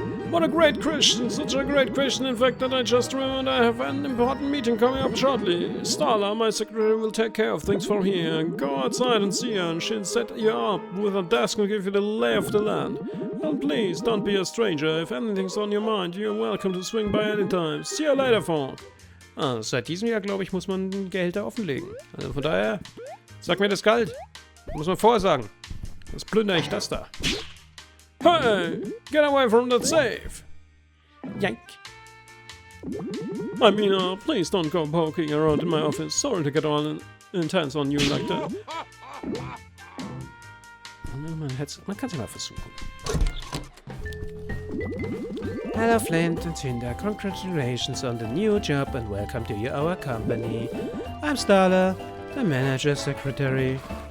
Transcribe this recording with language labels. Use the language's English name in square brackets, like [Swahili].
[English] What a great question, such a great question, in fact, that I just remembered I have an important meeting coming up shortly. Starla, my secretary, will take care of things from here. Go outside and see her, and she'll set you up with a desk and give you the lay of the land. And please, don't be a stranger. If anything's on your mind, you're welcome to swing by anytime. See you later, folk. [German] Seit diesem Jahr, glaube ich, muss man Gehälter offenlegen. Also von daher, sag mir das kalt. Muss man vorher sagen. Das plündere ich das da. [English] Hey, get away from that safe! Yank. I mean, please don't go poking around in my office. Sorry to get all intense on you like that. [German] Man kann es ja mal versuchen. [English] Hello, Flint and Cinder. Congratulations on the new job and welcome to our company. I'm Starla, the manager secretary.